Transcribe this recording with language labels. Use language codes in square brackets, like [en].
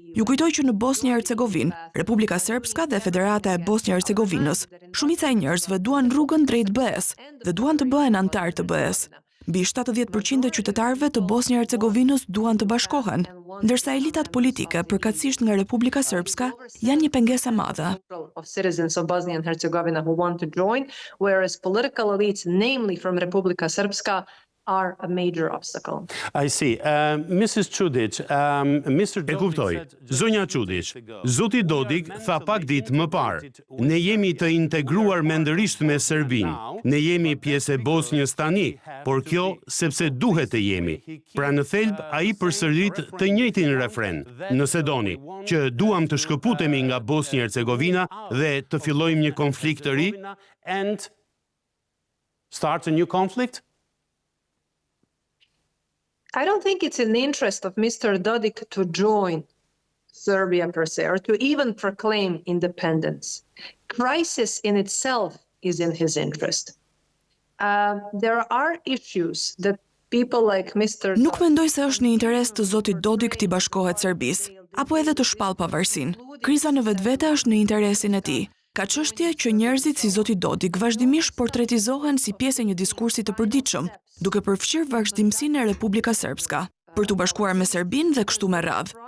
[sq] Ju kujtoj që në Bosnjë-Hercegovinë, Republika Srpska dhe Federata e Bosnjë-Hercegovinës, shumica e njerëzve duan rrugën drejt BE-s dhe duan të bëhen antar të BE-s. Mbi 70% e qytetarëve të Bosnjë-Hercegovinës duan të bashkohen, ndërsa elitat politike, përkatësisht nga Republika Srpska, janë një pengesë e madhe. [en] Of citizens of Bosnia and Herzegovina who want to join, whereas political elites, namely from Republika Srpska, are a major obstacle. I see. Mrs. Čudić, Mr. [sq] E kuptoj. Zonja Čudić, zoti Dodik tha pak ditë më parë, ne jemi të integruar mendërisht me Serbinë, ne jemi pjesë e Bosnjës tani, por kjo sepse duhet të jemi. Pra në thelb ai përsërit të njëjtin refren, nëse doni, që duam të shkëputemi nga Bosnjë-Hercegovina dhe të fillojmë një konflikt të ri [en] and start a new conflict? I don't think it's in the interest of Mr. Dodik to join Serbia per se, or to even proclaim independence. Crisis in itself is in his interest. There are issues that people like Mr. [sq] Nuk mendoj se është në interes të zotit Dodik t'i bashkohet Serbisë, apo edhe të shpall pavarësinë. Kriza në vetvete është në interesin e tij. Ka çështje që njerëzit si zoti Dodik vazhdimisht portretizohen si pjesë e një diskursi të përditshëm, duke përfshirë vazhdimsinë e Republika Srpska, për t'u bashkuar me Serbinë dhe kështu me radhë.